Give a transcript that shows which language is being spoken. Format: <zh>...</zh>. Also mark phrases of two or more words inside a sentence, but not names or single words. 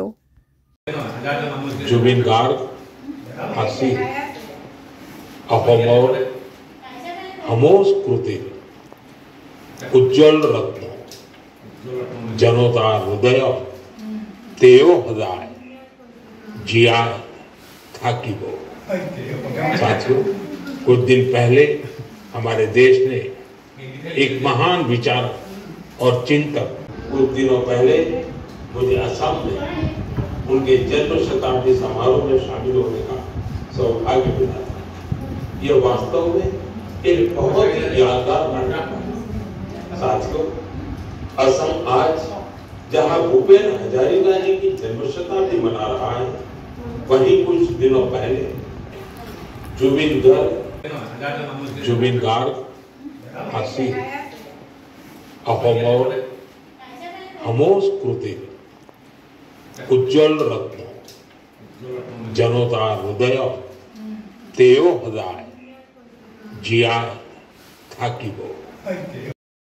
<as>জুবিন গাৰ্গ আছিল অসমৰ সমস্কৃতিৰ উজ্জ্বল ৰত্ন। জনতাৰ হৃদয়ত তেওঁ সদায় জীয়াই থাকিব।</as> <hi>साथियों, कुछ दिन पहले हमारे देश ने एक महान विचार और चिंतक, कुछ दिनों पहले मुझे असम में उनके जन्म शताब्दी समारोह में शामिल होने का सौभाग्य मिला था। यह वास्तव में एक बहुत ही यादगार घटना था। साथियों, असम आज जहां भूपेन हजारिका जी की जन्म शताब्दी मना रहा है, वहीं कुछ दिनों पहले</hi> <as>জুবিন গাৰ্গ আছিল অসমৰ সংস্কৃতিৰ উজ্জ্বল ৰত্ন। জনতাৰ হৃদয়ত তেওঁ সদায় জীয়াই থাকিব।</as>